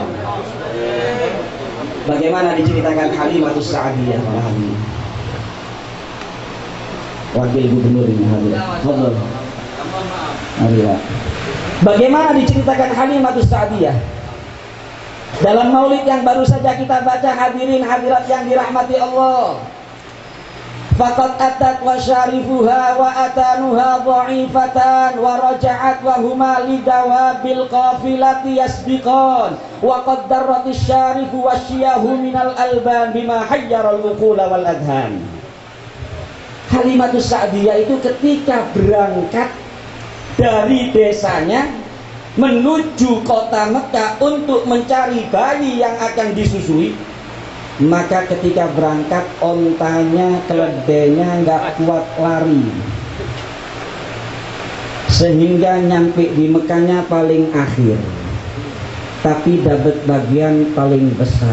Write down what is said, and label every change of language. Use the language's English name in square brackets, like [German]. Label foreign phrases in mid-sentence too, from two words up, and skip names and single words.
[Indonesian] Bagaimana diceritakan Halimatus Sa'diyah para hadirin, wakil gubernur ini hadir. Bagaimana diceritakan Halimatus Sa'diyah dalam maulid yang baru saja kita baca, hadirin hadirat yang dirahmati Allah. [Arabic] فقد أتت وشارفها وأتانها ضعيفتان ورجعت وهما لدواب القافلة يسبقان وقد درت الشارف وشياهها من الألبان بما حير العقول والأذهان. [Indonesian] Halimatus Sa'diyah itu ketika berangkat dari desanya menuju kota Mekah untuk mencari bayi yang akan disusui, maka ketika berangkat ontanya, keledainya nggak kuat lari, sehingga nyampe di Mekahnya paling akhir, tapi dapat bagian paling besar.